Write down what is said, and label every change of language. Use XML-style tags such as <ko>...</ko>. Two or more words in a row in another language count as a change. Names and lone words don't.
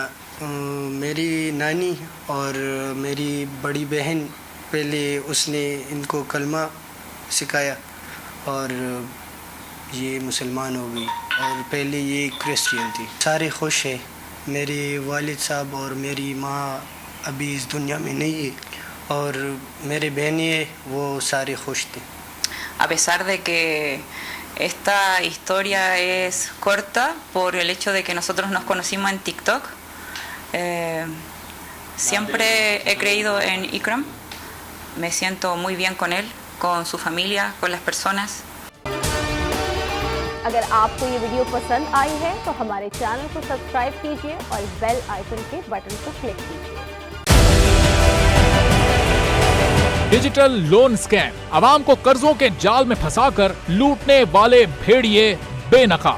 <ur>میری نانی اور میری بڑی بہن پہلے اس نے ان کو کلمہ سکھایا اور یہ مسلمان ہو گئی، اور پہلے یہ کرسچین تھی۔ سارے خوش ہیں۔ میرے والد صاحب اور میری ماں ابھی اس دنیا میں نہیں ہے، اور میرے بہنیں وہ سارے خوش تھے۔</ur> <es>A pesar de que esta historia es corta por el hecho de que nosotros nos conocimos en TikTok, siempre he creído en Ikram. Me siento muy bien con él, con su familia, con las personas.</es> <ur>اگر آپ کو یہ ویڈیو پسند آئی ہے تو ہمارے چینل کو سبسکرائب کیجیے اور</ur> <en>bell icon</en> <ur>کے بٹن کو کلک کیجیے۔</ur> <en>digital loan scheme,</en> <ur>عوام کو قرضوں کے جال میں پھنسا کر لوٹنے والے بھیڑیے بے نقاب۔</ur>